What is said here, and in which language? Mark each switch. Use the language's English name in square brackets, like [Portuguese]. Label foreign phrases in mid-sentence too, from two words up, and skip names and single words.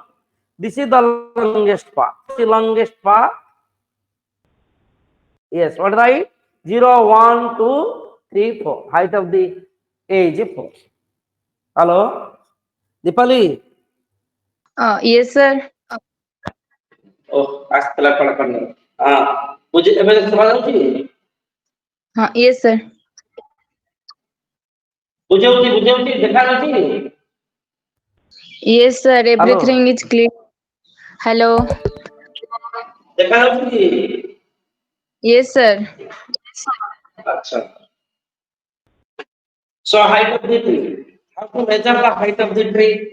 [English] This is the longest path. The longest path. Yes, what is the height? 0, 1, 2, 3, 4. Height of the A is 4. Hello? Dipali? Yes, sir. [Odia] ଆସିଥିଲା ବୁଝି ଏବେ ଶୁଣାଯାଉଛି? [English] Yes, sir. [Odia] ବୁଝାଉଛି ଦେଖାଯାଉଛି? [English] Yes, sir. Everything is clear. Hello. [Odia] ଦେଖାଯାଉଛି? [English] Yes, sir. Acha. So height of the tree. How to measure the height of the tree?